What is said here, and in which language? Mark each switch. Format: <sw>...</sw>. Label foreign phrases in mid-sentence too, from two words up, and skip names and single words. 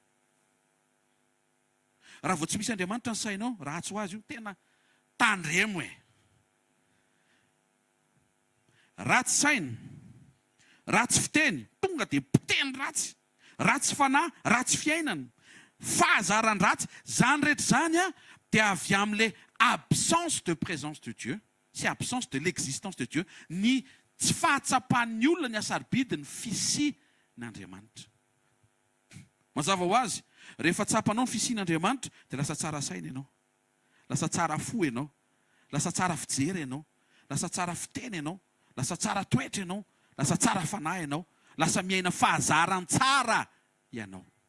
<mg>Raha vao tsy misy Andriamanitra ny sainao, ratsy ho azy io, tena tandremo e. Ratsy saina, ratsy fiteny, tonga dia piteny ratsy, ratsy fanahy, ratsy fiainana, fahazaran-dratsy, zany rehetra zany a dia avy amin'ilay</mg> <fr>absence de présence de Dieu,</fr> <mg>sy</mg> <fr>absence de l'existence de Dieu,</fr> <mg>ny tsy fahatsapan'ny olona ny asaribidiny fisian'Andriamanitra. Mazava ho azy, rehefa tsapanao ny fisian'Andriamanitra dia lasa tsara saina ianao, lasa tsara fo ianao, lasa tsara fijery ianao, lasa tsara fiteny ianao, lasa tsara toetra ianao, lasa tsara fanahy ianao, lasa miaina fahazaran tsara ianao.</mg>